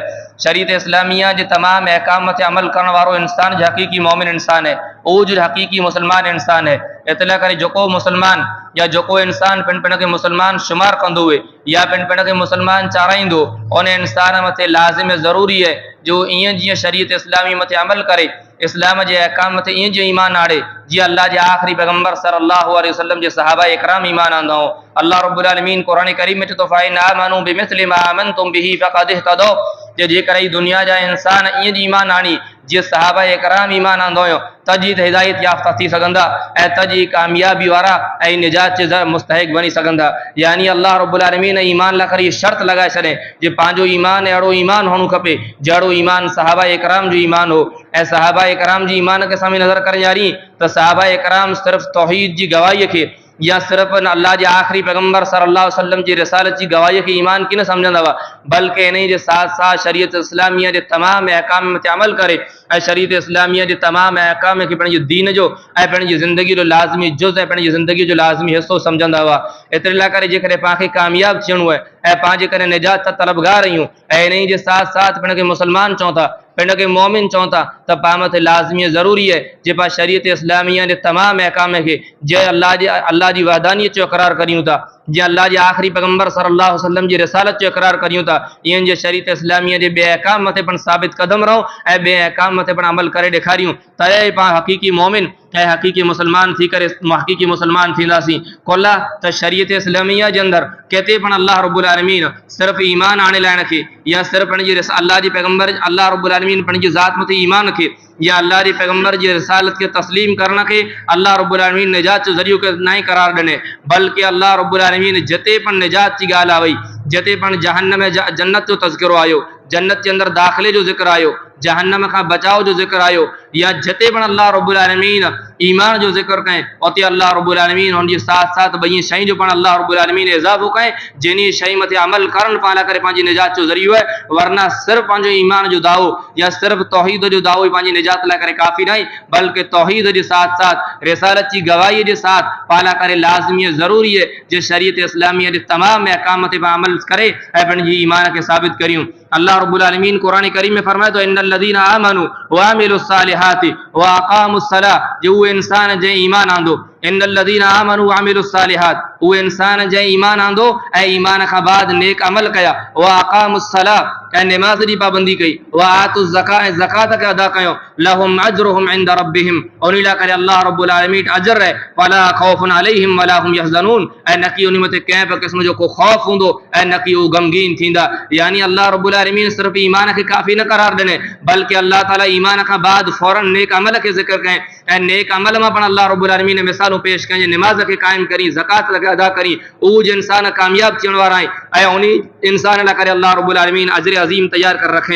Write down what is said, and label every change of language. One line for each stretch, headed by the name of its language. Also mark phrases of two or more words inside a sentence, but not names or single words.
Sindhi: शरीयत इस्लामिया जे तमामु अहकाम मथे अमल करण वारो इंसान जो हक़ीक़ी मोमिन इंसान है उहो जो हक़ीक़ी मुसलमान इंसान है। इतला करे जोको मुसलमान या जोको इंसान पिण पिण के मुसलमान शुमार कंदो हुए या पिण पिण के मुसलमान चाराइंदो उन इंसान मथे लाज़िम ज़रूरी है जो इं जी शरीयत इस्लामी मथे अमल करे इस्लाम के अहकाम मथे ईअं जो ईमान आड़े जी अल्लाह के आखिरी पैगंबर सल्लल्लाहु अलैहि वसल्लम के सहाबा इकराम ईमान आंदा हो। अल्लाह रब्बुल आलमीन कुरान करीम में चतो
Arabic: فإن آمنوا بمثل ما آمنتم به فقد اهتدوا
Sindhi: जेकर दुनिया जा इंसान ईअं जी ईमान आणी जी सहाबा इकराम ईमान आंदो हुयो तजी त हिदायत याफ़्ता थी सघंदा ऐं तजी कामयाबी वारा ऐं निजात जे मुस्तहिक बनी सघंदा। यानी अल्लाह रब्बुल आलमीन ईमान ला करे शर्त लगाए छॾे जे पंहिंजो ईमान अहिड़ो ईमान हुअणु खपे जहिड़ो ईमान सहाबा इकराम जो ईमान हो। ऐं सहाबा इकराम जी ईमान के सामने नज़र करे ॾियारी त सहाबा इकराम सिर्फ़ तौहीद जी गवाही के या सिर्फ अल्लाह के आखिरी पैगंबर सल्लल्लाहु अलैहि वसल्लम की रिसालत की गवाही के ईमान की न समझंदा हुआ बल्कि इन जे साथ साथ शरीयत इस्लामिया के तमाम अहकाम में अमल करे ऐं शरीयत इस्लामिया के तमाम अहकाम के पंहिंजे दीन जो ऐं पंहिंजी ज़िंदगी जो लाज़मी जुज़ ऐं पंहिंजी ज़िंदगी जो लाज़मी हिस्सो समझंदा हुआ। एतिरे लाइ करे जेकॾहिं पाण कामयाब थियणो आहे ऐं पंहिंजे करे निजात तलबगार आहियूं ऐं इन जे साथ साथ पिण खे मुसलमान चऊं था पिण के मोमिन चऊं था त पाण मथे लाज़मी ज़रूरी है जे पाण शरीयत इस्लामिया के तमाम अहकाम के जे अल्लाह की वादानियत जो इक़रार करियूं था जे अल्लाह के आखिरी पैगंबर सल्लल्लाहु अलैहि वसल्लम की रिसालत जो इक़रार करियूं था इन जे शरीयत इस्लामिया के बे अहकाम मथे पण साबित कदम रहो ऐं बे अहकाम मथे पण अमल करे ॾेखारियूं तॾहिं पाण हक़ीक़ी मोमिन ऐं हक़ीक़ी मुसलमान थी करे हक़ीक़ी मुसलमान थींदासीं। कोला त शरीयत इस्लामिया के अंदर किथे पण अल्लाह रब्बुल आलमीन सिर्फ ईमान आणे लाइण खे या सिर्फ पंहिंजी अल्लाह जी पैगंबर अल्लाह रब्बुल आलमीन पंहिंजी ज़ात मथे ईमान खे या अल्लाह के पैगंबर की रिसालत के तस्लीम करने के अल्लाह रब्बुल आलमीन निजात जो ज़रियो के ना करार ॾिने बल्कि अल्लाह रब्बुल आलमीन जिते पण निजात की ॻाल्हि आई जिते पण जहन्नम जन्नत जो तज़किरो आयो जन्नत के अंदर दाखिले जो जिक्र आयो जहन्नम का बचाव जो जिक्र आयो या जिते पण अल्लाह रब्बुल आलमीन ईमान जो जिक्र करें उते अल्लाह रब्बुल आलमीन उन साथ साथ बई शइ जो पण अल्लाह रब्बुल आलमीन इज़ाफ़ो करें जिन शइ मथे अमल करण पाण करे पंहिंजी निजात जो ज़रियो है वरना सिर्फ पंहिंजो ईमान जो दावो या सिर्फ तौहीद जो दावो ही पंहिंजी निजात लाइ करे काफ़ी नहीं बल्कि तौहीद के साथ साथ रिसालत की गवाही के साथ पाला करे लाज़मी ज़रूरी है जो शरीयत इस्लामिया के तमाम अहकाम मथे अमल करे ऐं पंहिंजी ईमान के साबित करियूं। अल्लाह रब्बुल आलमीन कुरान करीम में फरमाए तो
Arabic: إن الذين آمنوا وعملوا الصالحات وأقاموا الصلاة
Sindhi: जो इंसान जे ईमान आंदो
Arabic: إن الذين آمنوا وعملوا الصالحات
Sindhi: वो इंसान जे ईमान आंदो ऐं ईमान का बाद नेक अमल कया
Arabic: وأقاموا الصلاة
Sindhi: ऐं नमाज की पाबंदी कई
Arabic: وآتوا الزكاة
Sindhi: ऐं ज़कात के अदा कयो
Arabic: لهم أجرهم عند ربهم
Sindhi: और इला करे अल्लाह रब्बुल आलमीन अजर है
Arabic: ولا خوف عليهم ولا هم يحزنون
Sindhi: ऐं न कि उन मथे कंहिं बि क़िस्म जो को खौफ हूंदो ऐं न कि उहे गमगीन थींदा। यानी अल्लाह रब्बुल आलमीन सिर्फ ईमान के काफ़ी न करार ॾिने बल्कि अल्लाह ताला ईमान का बाद फौरन नेक अमल के जिक्र करें ऐं नेक अमल में पण अल्लाह रब्बुल आलमीन मिसालूं पेश करें नमाज के कायम करी ज़कात के अदा करी उहो जो इंसान कामयाब थियण वारा आहिनि ऐं उन इंसान लाइ करे अल्लाह रब्बुल आलमीन अजर अज़ीम तैयार कर रखे।